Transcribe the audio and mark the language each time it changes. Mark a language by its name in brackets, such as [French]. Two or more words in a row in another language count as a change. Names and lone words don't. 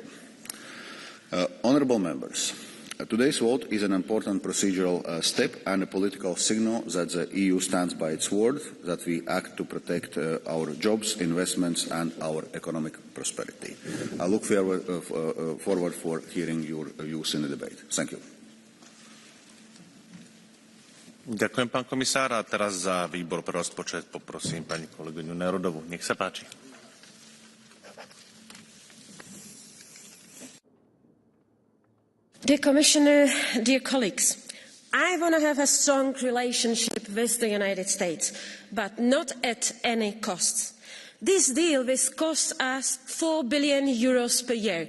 [English] Honourable members, today's vote is an important procedural step and a political signal that the EU stands by its word, that we act to protect our jobs, investments and our economic prosperity. I look forward for hearing your views in the debate. Thank you. [Slovak] Ďakujem, pán komisár. A teraz za výbor pre rozpočet poprosím pani kolegyňu Nerodovú. Nech sa páči. [English] Dear Commissioner, dear colleagues, I want to have a strong relationship with the United States, but not at any cost. This deal will cost us €4 billion per year.